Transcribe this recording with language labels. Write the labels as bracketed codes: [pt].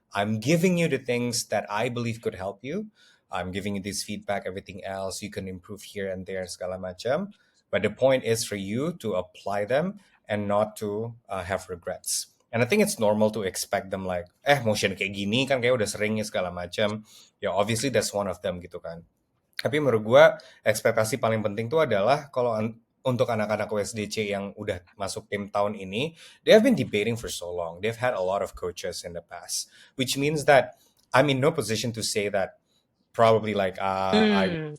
[en] I'm giving you the things that I believe could help you. I'm giving you this feedback, everything else you can improve here and there, [id] segala macam. [en] But the point is for you to apply them and not to have regrets. And I think it's normal to expect them like, motion [id] kayak gini kan kayak udah sering ya segala macam. [en] Ya obviously that's one of them [id] gitu kan. Tapi menurut gue ekspektasi paling penting tuh adalah kalau untuk anak-anak USDC yang udah masuk tim tahun ini, [en] they have been debating for so long. They've had a lot of coaches in the past, which means that I'm in no position to say that probably like I would